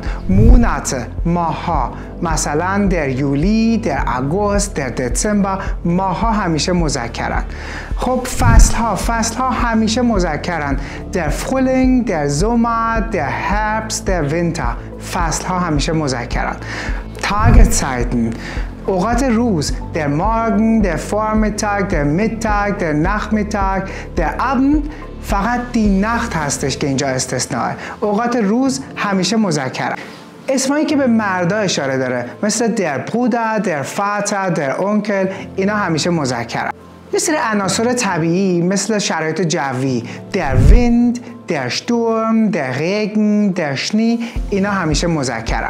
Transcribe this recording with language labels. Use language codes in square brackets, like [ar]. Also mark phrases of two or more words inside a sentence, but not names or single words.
[fa] Monate، ماه‌ها، مثلا در یولی، در آگوست، در دسامبر، ماه‌ها همیشه مذکرن. خب فصل‌ها همیشه مذکرن. [de] der Frühling, der Sommer, der Herbst, der Winter. [fa] فصل‌ها همیشه مذکرن. Tageszeiten، اوقات روز. [de] Der Morgen، der Vormittag، der Mittag، der Nachmittag، der Abend. [fa] فقط [de] die Nacht [fa] هستش که اینجا استثناءه. اوقات روز همیشه مذکرن. اسمایی که به مردا اشاره داره مثل [de] der Bruder, der Vater, der Onkel, [fa] اینا همیشه مذکرن. یه سری عناصر طبیعی مثل شرایط جوی، [de] der Wind, der Sturm, der Regen, der Schnee, [fa] اینا همیشه مذکرن.